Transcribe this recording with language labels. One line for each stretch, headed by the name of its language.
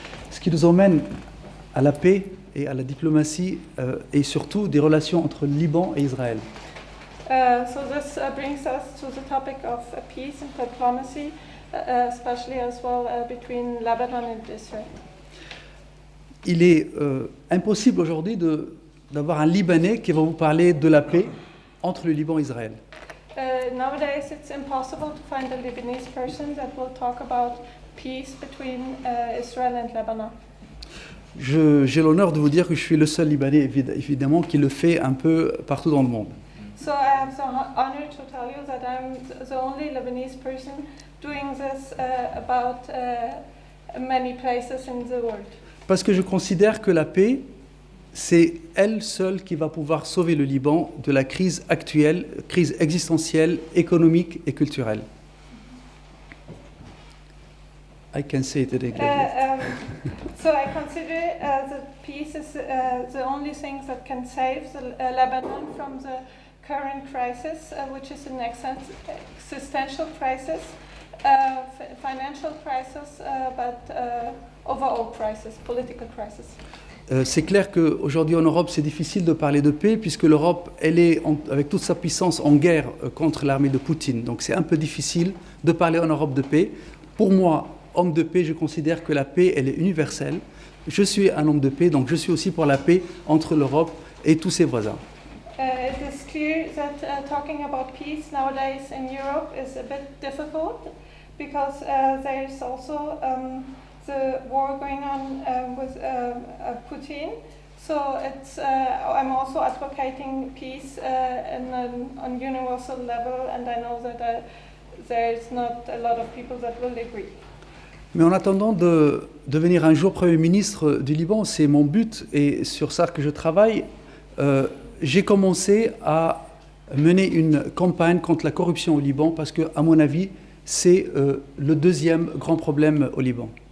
French: Ce qui nous emmène à la paix et à la diplomatie et surtout des relations entre le Liban et Israël.
English: So this brings us to the topic of peace and diplomacy, especially as well between Lebanon and Israel.
French: Il est impossible aujourd'hui d'avoir un Libanais qui va vous parler de la paix entre le Liban et Israël.
English: Nowadays it's impossible to find a Lebanese person that will talk about peace between Israel and Lebanon.
French: J'ai l'honneur de vous dire que je suis le seul Libanais, évidemment, qui le fait un peu partout dans le monde.
English: So I have the honor to tell you that I'm the only Lebanese person doing this about many places in the world.
French: Parce que je considère que la paix, c'est elle seule qui va pouvoir sauver le Liban de la crise actuelle, crise existentielle, économique et culturelle.
English: I can say it in English. So I consider that peace is the only thing that can save Lebanon from the current crisis, which is an existential crisis, financial crisis, but overall crisis, political crisis.
French: C'est clair qu'aujourd'hui en Europe, c'est difficile de parler de paix puisque l'Europe, elle est avec toute sa puissance en guerre contre l'armée de Poutine. Donc c'est un peu difficile de parler en Europe de paix. Pour moi, homme de paix, je considère que la paix, elle est universelle. Je suis un homme de paix, donc je suis aussi pour la paix entre l'Europe et tous ses voisins.
English: It is clear that talking about peace nowadays in Europe is a bit difficult because there is also the war going on with Putin. So it's I'm also advocating peace on universal level, and I know that there is not a lot of people that will agree.
French: Mais en attendant de devenir un jour Premier ministre du Liban, c'est mon but et sur ça que je travaille, j'ai commencé à mener une campagne contre la corruption au Liban parce que, à mon avis, c'est le deuxième grand problème au Liban.